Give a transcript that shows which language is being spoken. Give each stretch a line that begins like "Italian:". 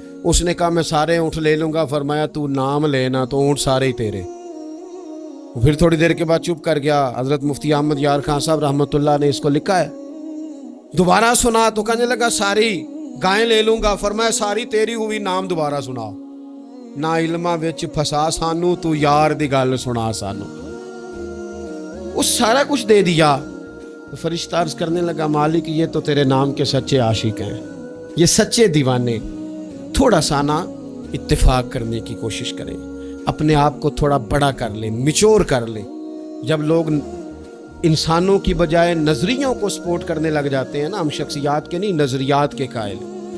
Urdu: اس نے کہا میں سارے اونٹ لے لوں گا. فرمایا تو نام لینا تو اونٹ سارے ہی تیرے. پھر تھوڑی دیر کے بعد چپ کر گیا. حضرت مفتی احمد یار خان صاحب رحمۃ اللہ نے اس کو لکھا ہے. دوبارہ سنا تو کہنے لگا ساری گائیں لے لوں گا. فرمایا ساری تیری ہوئی، نام دوبارہ سنا.
Punjabi: نا علماں وچ پھسا سانو، تو یار دی گل سنا سانو.
Urdu: وہ سارا کچھ دے دیا. فرشتہ عرض کرنے لگا مالک یہ تو تیرے نام کے سچے عاشق ہیں، یہ سچے دیوانے. تھوڑا سا نا اتفاق کرنے کی کوشش کریں، اپنے آپ کو تھوڑا بڑا کر لیں، میچور کر لیں. جب لوگ انسانوں کی بجائے نظریوں کو سپورٹ کرنے لگ جاتے ہیں نا، ہم شخصیات کے نہیں نظریات کے قائل ہیں.